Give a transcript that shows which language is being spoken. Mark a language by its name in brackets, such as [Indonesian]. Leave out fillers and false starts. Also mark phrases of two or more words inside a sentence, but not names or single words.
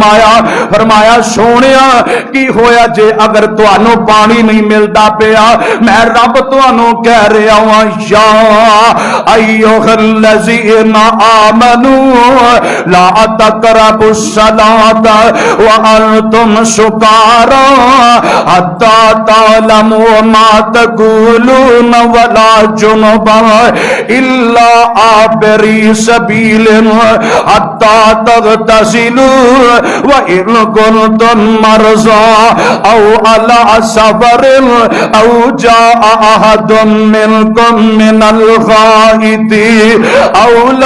[Punjabi] فرمایا سونیا کی ہویا جے اگر تانوں پانی نہیں ملدا پیا میں رب تانوں کہہ رہا ہوں یا [Arabic] ایھا الذین آمنوا لا تقربوا الصلاة وانتم سکارى حتى تعلموا ما تقولون ولا جنبا الا عابري سبيل حتى تغتسلوا وان كنتم مرضى او على سفر او جاء احد منكم من الغائط او